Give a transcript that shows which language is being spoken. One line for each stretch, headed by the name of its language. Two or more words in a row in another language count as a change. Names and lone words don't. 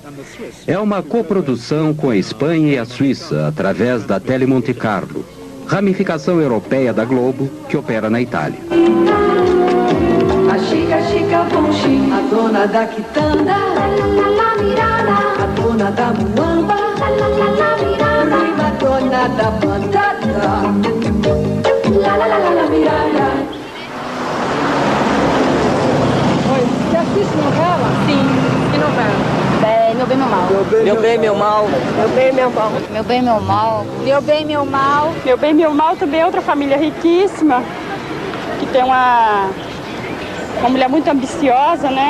Portuguese: É uma coprodução com a Espanha e a Suíça, através da Tele Monte Carlo, ramificação europeia da Globo, que opera na Itália. A chica, chica, bonchi, a dona da quitanda, a dona da muamba, prima Tônia. nada batata. La la la la la mirada. Oi, você assiste novela? Sim, que novela? Meu bem, meu mal. Meu bem, meu mal. Meu bem, meu mal. Meu bem, meu mal. Meu bem, meu mal. Meu bem, meu mal também é outra família riquíssima, que tem uma mulher muito ambiciosa, né?